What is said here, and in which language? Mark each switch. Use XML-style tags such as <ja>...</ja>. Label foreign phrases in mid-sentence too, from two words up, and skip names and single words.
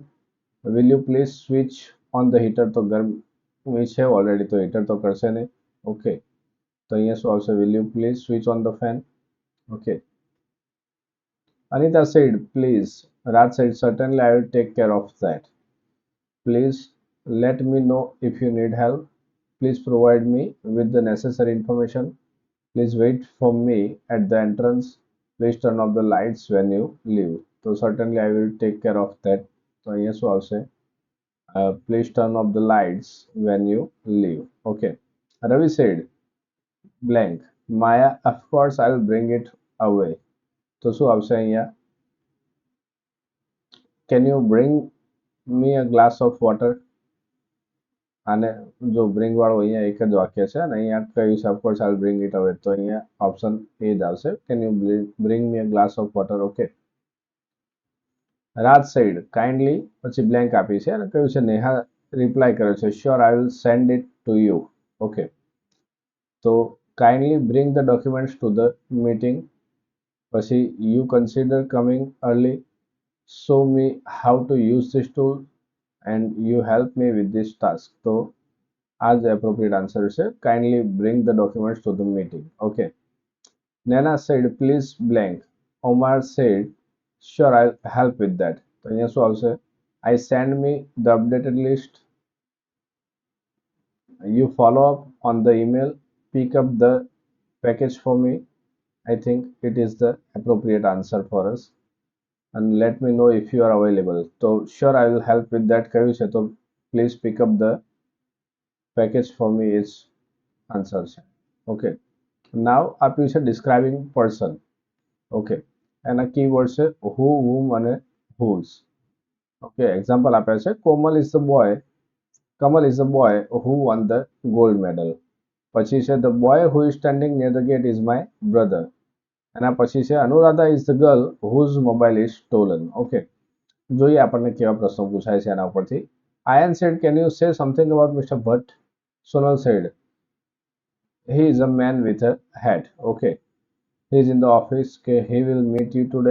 <en>will you please switch on the heater.</en> <gu>તો ગરમી છે ઓલરેડી, તો હીટર તો કરશે નહીં. ઓકે. તો અહીંયા શું આવશે?</gu> <en>will you please switch on the fan.</en> <gu>ઓકે.</gu> <en>Anita said please. Raj said certainly I will take care of that. પ્લીઝ let me know if you need help. Please provide me with the necessary information. Please wait for me at the entrance. Please turn off the lights when you leave. So certainly I will take care of that. So yes, also please turn off the lights when you leave. Okay. Ravi said blank. Maya, of course I will bring it away.</en> <gu>So આવશે અહીંયા?</gu> <en>Can you bring me a glass of water?</en> <gu>આને જો બ્રિંગ વાળું અહીંયા એક જ વાક્ય છે અને અહીંયા કહ્યું છે</gu> <en>of course I will bring it away.</en> <gu>તો અહીંયા</gu> <en>option A</en> <gu>જ આવશે.</gu> <en>can you bring me a glass of water?</en> <gu>ઓકે.</gu> <en>Raj said kindly,</en> <gu>પછી બ્લેન્ક આપી છે અને કહ્યું છે નેહા રિપ્લાય કર્યો છે</gu> <en>sure I will send it to you.</en> <gu>ઓકે.</gu> <en>તો kindly bring the documents to the meeting. પછી you consider coming early. show me how to use this tool and you help me with this task. So as the appropriate answer is kindly bring the documents to the meeting. Okay. Nana said please blank. Omar said sure I'll help with that. So yes, also I send me the updated list. You follow up on the email. Pick up the package for me. I think it is the appropriate answer for us. And let me know if you are available. So sure I will help with that</en> <gu>કહ્યું છે તો</gu> <en>please pick up the package for me is answer છે. Okay. Now</en> <gu>આપ્યું છે</gu> <en>describing person.</en> <gu>Okay. એના કીવર્ડ છે who, whom અને whose. Okay.</gu> <en>Example</en> <gu>આપ્યા છે</gu> <en>Kamal is the boy who won the gold medal.</en> <gu>પછી છે</gu> <en>the boy who is standing near the gate is my brother.</en> <gu>એના પછી છે</gu> <en>Anuradha is the girl whose mobile is stolen.</en> <gu>ઓકે. જોઈએ આપણને કેવા પ્રશ્નો પૂછાય છે એના ઉપરથી.</gu> <en>Ayan said can you say something about Mister Bhatt? Sonal said he is a man with a hat. Okay. he is in the office કે he will meet you today.</en>